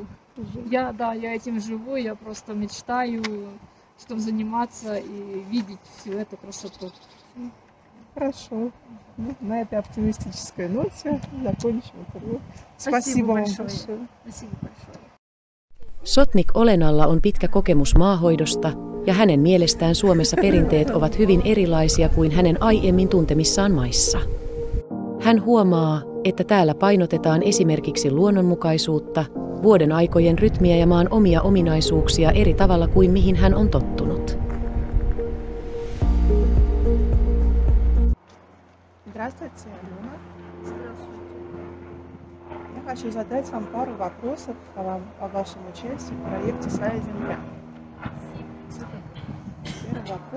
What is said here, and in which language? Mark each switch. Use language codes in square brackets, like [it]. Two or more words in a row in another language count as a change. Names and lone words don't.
[ru] Я этим живу, я просто мечтаю, чтобы заниматься и видеть всю эту красоту. Хорошо. На этой оптимистической ноте закончим интервью. Спасибо вам большое. Спасибо большое. [fi] Sotnik Olenalla on pitkä kokemus maahoidosta, ja hänen mielestään Suomessa perinteet ovat hyvin erilaisia kuin hänen aiemmin tuntemissaan maissa. Hän huomaa, että täällä painotetaan esimerkiksi luonnonmukaisuutta, vuoden aikojen rytmiä ja maan omia ominaisuuksia eri tavalla kuin mihin hän on tottunut. [ru] Здравствуйте, Алена. Я хочу задать вам пару вопросов о вашем участии в проекте «Своя земля». Первый вопрос.